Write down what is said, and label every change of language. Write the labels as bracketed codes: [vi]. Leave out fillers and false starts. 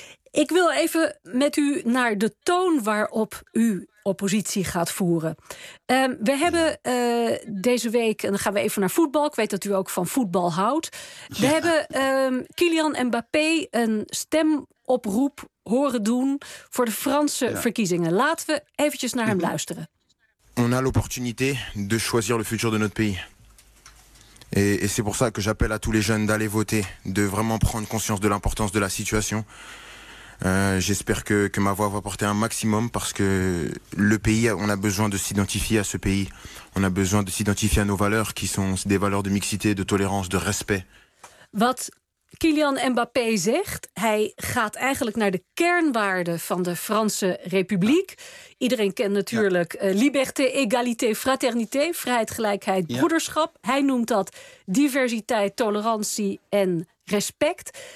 [nl] Ik wil even met u naar de toon waarop u oppositie gaat voeren. We hebben deze week, en dan gaan we even naar voetbal. Ik weet dat u ook van voetbal houdt. We hebben Kylian Mbappé een stemoproep horen doen voor de Franse verkiezingen. Laten we eventjes naar hem luisteren. [fr] On a l'opportunité de choisir le futur de notre pays. Et c'est pour ça que j'appelle à tous les jeunes d'aller voter, de vraiment prendre conscience de l'importance de la situation. J'espère que ma voix va porter un maximum parce que le pays, on a besoin de s'identifier à ce pays. On a besoin de s'identifier à nos valeurs qui sont des valeurs de mixité, de tolérance, de respect. [nl] Wat Kylian Mbappé zegt, hij gaat eigenlijk naar de kernwaarden van de Franse Republiek. Iedereen kent natuurlijk [fr] liberté, égalité, fraternité, [nl] vrijheid, gelijkheid, broederschap. Hij noemt dat diversiteit, tolerantie en respect.